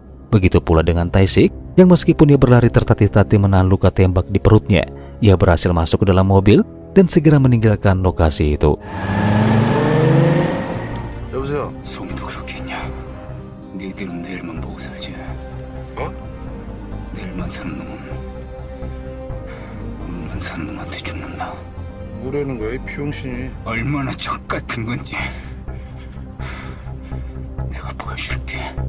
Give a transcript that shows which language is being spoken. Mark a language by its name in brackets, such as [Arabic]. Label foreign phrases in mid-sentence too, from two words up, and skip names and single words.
[Indonesian] Begitu pula dengan Tae-sik, yang meskipun ia berlari tertatih-tatih menahan luka tembak di perutnya, ia berhasil masuk ke dalam mobil dan segera meninggalkan lokasi itu. [Korean] 여보세요. 송이도 그렇겠냐? 니들은 내일만 보고 살지. 내일만 사는 놈은 오늘만 사는 놈한테 죽는다. 뭐라는 거야 이 비용신이. 얼마나 적 같은 건지 내가 보여줄게.